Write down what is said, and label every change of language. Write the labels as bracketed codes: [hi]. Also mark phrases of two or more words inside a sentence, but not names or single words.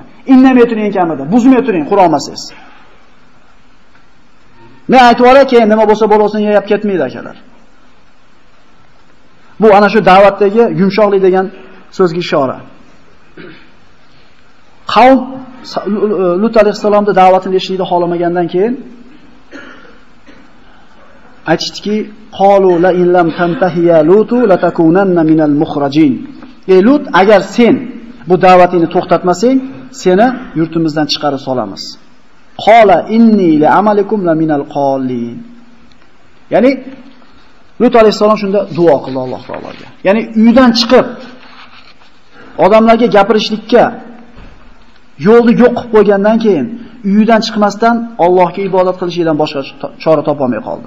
[uz] Indamay turing kamida, buzmay turing qura olmasangiz. Men aytib o'ray, keyin nima bo'lsa bo'lsin yeyib ketmaydi akalar. Bu ana shu da'vatdagi yumshoqlik degan so'zga ishora. Qavm Lut alayhisalomning da'vatini eshitishni xohlamagandan keyin aytishdiki, [ar] قالوا لئن لم تنته يا لوط لتكونن من المخرجين. [uz] Ey Lut, agar sen bu da'vatingni to'xtatmasang, seni yurtimizdan chiqarib solamiz. [ar] قال إني لعملكم من القالين. [uz] Ya'ni Lut alayhisalom shunda duo qildi Alloh taologa. Ya'ni uydan chiqib odamlarga gapirishlikka yo'lni yo'q qilib qo'ygandan keyin uyidan chiqmasdan Allohga ibodat qilishdan boshqa chora topa olmay qoldi.